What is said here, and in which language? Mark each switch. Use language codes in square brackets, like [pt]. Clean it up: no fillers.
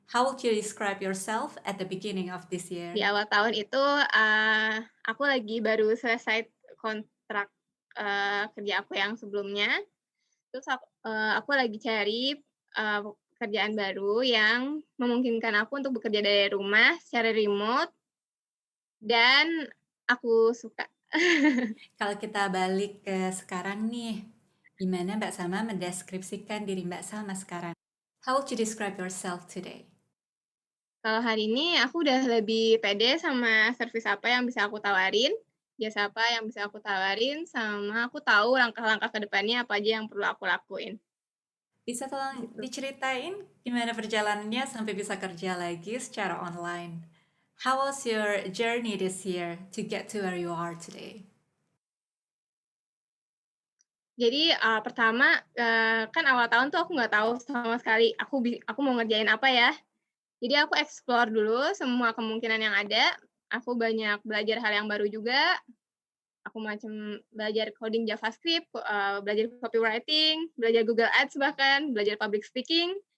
[en] How would you describe yourself at the beginning of this [id] Di [en] year? [id] awal tahun itu aku lagi baru selesai kontrak kerja aku yang sebelumnya. Terus aku lagi cari kerjaan baru yang memungkinkan aku untuk bekerja dari rumah secara remote dan aku suka. Kalau kita balik ke sekarang nih, gimana Mbak Salma mendeskripsikan diri Mbak Salma sekarang? [en] How would you describe yourself today? [id] Kalau hari ini aku udah lebih pede sama servis apa yang bisa aku tawarin, jasa apa yang bisa aku tawarin, sama aku tahu langkah-langkah ke depannya apa aja yang perlu aku lakuin, Bisa tolong gitu. diceritain gimana perjalanannya sampai bisa kerja lagi secara online? [en] How was your journey this year to get to where you are today? [id] Jadi pertama kan awal tahun tuh aku nggak tahu sama sekali aku mau ngerjain apa ya. Jadi aku explore dulu semua kemungkinan yang ada. Aku banyak belajar hal yang baru juga. Aku macam belajar coding JavaScript, belajar copywriting, belajar Google Ads bahkan, belajar public speaking.